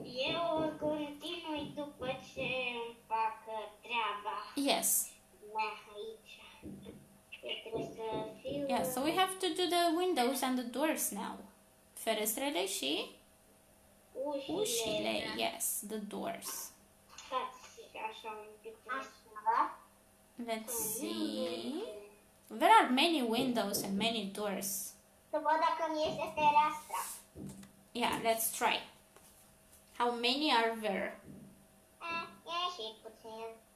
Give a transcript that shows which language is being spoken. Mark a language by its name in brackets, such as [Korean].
[Romanian] Eu continui după ce îmi fac treaba [English] Yes. [Romanian] mea aici. Eu trebuie să fiu... [English] Yeah, so we have to do the windows and the doors now. [Romanian] Ferestrele și ușile. [English] Yes, the doors. [Romanian] Stați așa un pic. Așa. [English] Let's see. There are many windows and many doors. [Romanian] Să văd dacă mi iese fereastra. [English] Yeah, let's try. How many are there? [Romanian] E și puțin.